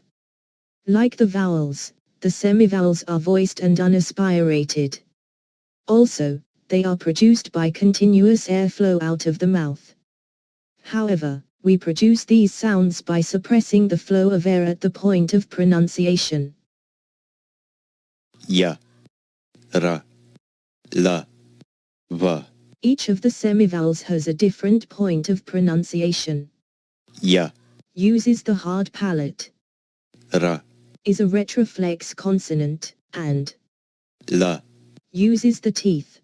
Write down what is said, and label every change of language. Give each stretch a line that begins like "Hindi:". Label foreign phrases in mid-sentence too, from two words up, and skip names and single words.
English: Like the vowels, the semivowels are voiced and unaspirated. Also, they are produced by continuous airflow out of the mouth. However, we produce these sounds by suppressing the flow of air at the point of pronunciation.
Sanskrit: ya, ra, la, va,
English: Each of the semivowels has a different point of pronunciation.
Sanskrit: ya,
English: Uses the hard palate.
Sanskrit: ra,
English: Is a retroflex consonant, and
Sanskrit: la,
English: uses the teeth.